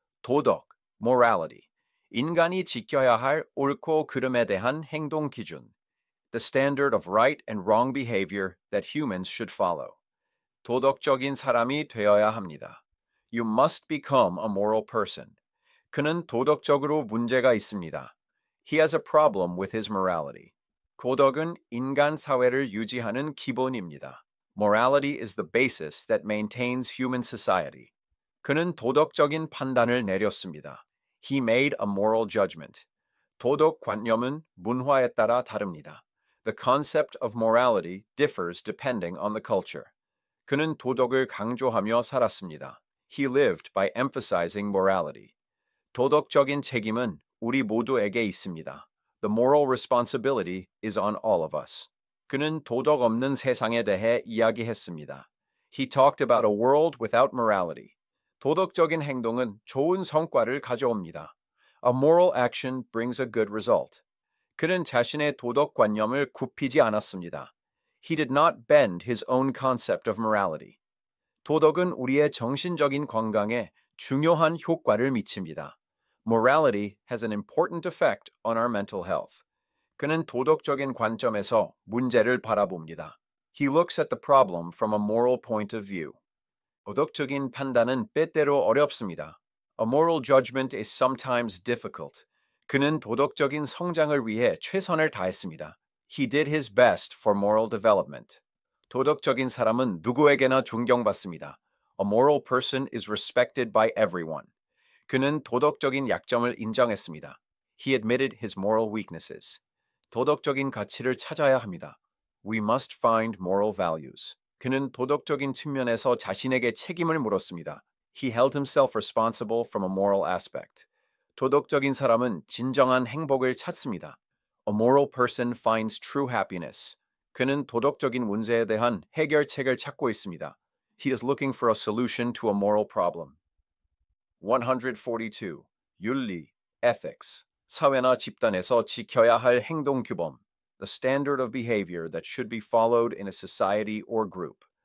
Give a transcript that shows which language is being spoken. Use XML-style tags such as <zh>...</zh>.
<ko>도덕, morality. 인간이 지켜야 할 옳고 그름에 대한 행동 기준.</ko> <en>The standard of right and wrong behavior that humans should follow.</en> <ko>도덕적인 사람이 되어야 합니다.</ko> <en>You must become a moral person.</en> <ko>그는 도덕적으로 문제가 있습니다.</ko> <en>He has a problem with his morality.</en> <ko>도덕은 인간 사회를 유지하는 기본입니다.</ko> <en>Morality is the basis that maintains human society.</en> <ko>그는 도덕적인 판단을 내렸습니다.</ko> <en>He made a moral judgment.</en> <ko>도덕관념은 문화에 따라 다릅니다.</ko> <en>The concept of morality differs depending on the culture.</en> <ko>그는 도덕을 강조하며 살았습니다.</ko> <en>He lived by emphasizing morality.</en> <ko>도덕적인 책임은 우리 모두에게 있습니다.</ko> <en>The moral responsibility is on all of us.</en> <ko>그는 도덕 없는 세상에 대해 이야기했습니다.</ko> <en>He talked about a world without morality.</en> <ko>도덕적인 행동은 좋은 성과를 가져옵니다.</ko> <en>A moral action brings a good result.</en> <ko>그는 자신의 도덕관념을 굽히지 않았습니다.</ko> <en>He did not bend his own concept of morality.</en> <ko>도덕은 우리의 정신적인 건강에 중요한 효과를 미칩니다.</ko> <en>Morality has an important effect on our mental health.</en> <ko>그는 도덕적인 관점에서 문제를 바라봅니다.</ko> <en>He looks at the problem from a moral point of view.</en> <ko>도덕적인 판단은 때때로 어렵습니다.</ko> <en>A moral judgment is sometimes difficult.</en> <ko>그는 도덕적인 성장을 위해 최선을 다했습니다.</ko> <en>He did his best for moral development.</en> <ko>도덕적인 사람은 누구에게나 존경받습니다.</ko> <en>A moral person is respected by everyone.</en> <ko>그는 도덕적인 약점을 인정했습니다.</ko> <en>He admitted his moral weaknesses.</en> <ko>도덕적인 가치를 찾아야 합니다.</ko> <en>We must find moral values.</en> <ko>그는 도덕적인 측면에서 자신에게 책임을 물었습니다.</ko> <en>He held himself responsible from a moral aspect.</en> <ko>도덕적인 사람은 진정한 행복을 찾습니다.</ko> <en>A moral person finds true happiness.</en> <ko>그는 도덕적인 문제에 대한 해결책을 찾고 있습니다.</ko> <en>He is looking for a solution to a moral problem.</en> <ko>142. 윤리, ethics. 사회나 집단에서 지켜야 할 행동 규범.</ko> <en>The standard of behavior that should be followed in a society or group.</en>